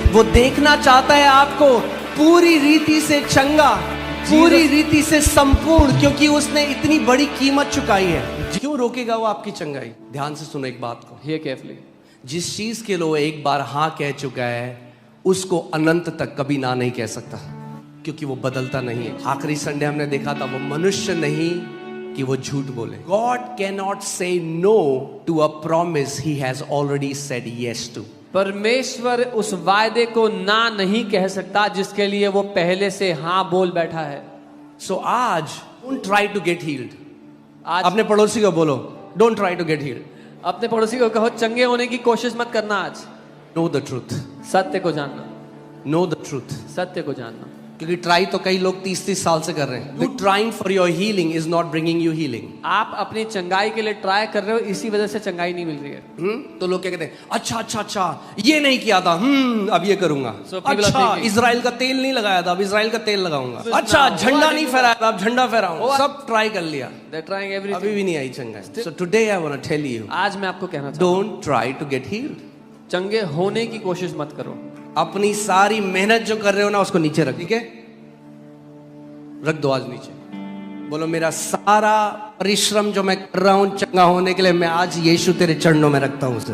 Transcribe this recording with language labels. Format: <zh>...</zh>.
<hi>वो देखना चाहता है आपको पूरी रीति से चंगा, पूरी रीति से संपूर्ण, क्योंकि उसने इतनी बड़ी कीमत चुकाई है। क्यों रोकेगा वो आपकी चंगाई? ध्यान से सुनो एक बात को।</hi> <en>Hear carefully.</en> <hi>जिस चीज के लिए वो एक बार हाँ कह चुका है, उसको अनंत तक कभी ना नहीं कह सकता, क्योंकि वो बदलता नहीं है। आखिरी संडे हमने देखा था, वो मनुष्य नहीं कि वो झूठ बोले।</hi> <en>God cannot say no to a promise he has already said yes to.</en> <hi>परमेश्वर उस वायदे को ना नहीं कह सकता जिसके लिए वो पहले से हाँ बोल बैठा है।</hi> <en>So आज don't try to get healed.</en> <hi>आज अपने पड़ोसी को बोलो,</hi> <en>don't try to get healed.</en> <hi>अपने पड़ोसी को कहो चंगे होने की कोशिश मत करना। आज</hi> <en>Know the truth.</en> <hi>सत्य को जानना,</hi> <en>Know the truth.</en> <hi>सत्य को जानना। क्योंकि ट्राई तो कई लोग 30-30 साल से कर रहे हैं।</hi> <en>Trying for your healing is not bringing you healing.</en> <hi>आप अपनी चंगाई के लिए ट्राई कर रहे हो, इसी वजह से चंगाई नहीं मिल रही है। तो लोग क्या कहते हैं, अच्छा ये नहीं किया था, अब ये करूंगा।</hi> <en>So people are</en> <hi>अच्छा</hi> <en>thinking,</en> <hi>इजराइल का तेल नहीं लगाया था, अब इजराइल का तेल लगाऊंगा। अच्छा झंडा नहीं फहराया था, अब झंडा फहराऊंगा। सब ट्राई कर लिया,</hi> <en>They're trying everything.</en> <hi>अभी भी नहीं आई चंगाई।</hi> <en>So today I want to tell you,</en> <hi>आज मैं आपको कहना चाहता हूँ,</hi> <en>don't try to get healed.</en> <hi>चंगे होने की कोशिश मत करो। अपनी सारी मेहनत जो कर रहे हो ना, उसको नीचे रख, ठीक है? रख दो आज नीचे। बोलो मेरा सारा परिश्रम जो मैं कर रहा हूं चंगा होने के लिए, मैं आज यीशु तेरे चरणों में रखता हूं उसे।</hi>